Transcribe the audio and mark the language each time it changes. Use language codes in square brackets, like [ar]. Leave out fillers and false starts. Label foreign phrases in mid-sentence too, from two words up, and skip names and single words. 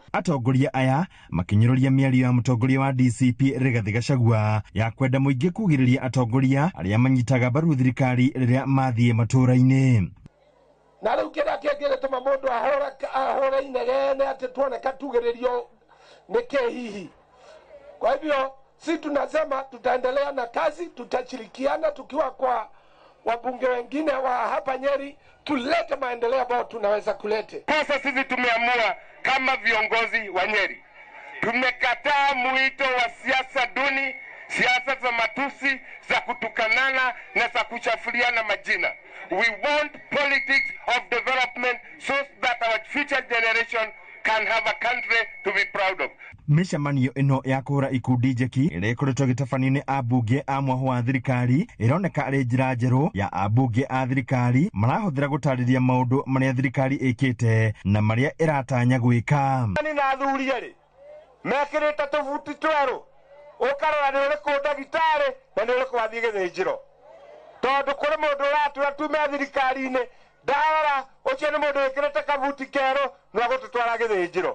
[ki] Atongoria aya makinyũrũria mĩario ya mũtongoria wa DCP Rigathĩ Gachagua ya kwenda mũingĩ kugĩrĩria atongoria arĩa manyitaga mbaru thirikari rĩrĩa mathiĩ matũũra-inĩ. Na rĩu kĩrĩa kĩngĩtũma mũndũ ahũre inegene atĩ tuoneka tugĩrĩrio nĩkĩ hihi. [sw] Kwa hivyo si tunasema tutaendelea na kazi, tutashirikiana tukiwa kwa wabunge wengine wa hapa Nyeri tulete maendeleo ambayo tunaweza kulete. Sasa sisi tumeamua kama viongozi wa Nyeri, tumekataa mwito wa siasa duni, siasa za matusi, za kutukanana na za kuchafuliana majina. [en] We want politics of development so that our future generation can have a country to be proud of. [ki] Mĩcemanio ĩno ya kũhũra ikundi njeki ĩrĩa ĩkoretwo gĩtabanio-inĩ ambunge a mwahũ wa thirikari ĩroneka arĩ njĩra njerũ ya ambunge a thirikari marahũthĩra gũtarĩria maũndũ marĩa thirikari ĩkĩte na marĩa ĩratanya gwĩka. Nĩ na athuri erĩ mekĩrĩte tũbuti twerũ ũkarora nĩ ũrĩkũ ndagĩtarĩ na nĩ ũrĩkũ wathiĩ gĩthĩnjĩro tondũ kũrĩ mũndũ ũratua tume thirikari-inĩ ndarora ũcio nĩ mũndũ wĩkĩrĩte kabuti kerũ no gũtũtwara gĩthĩnjĩro.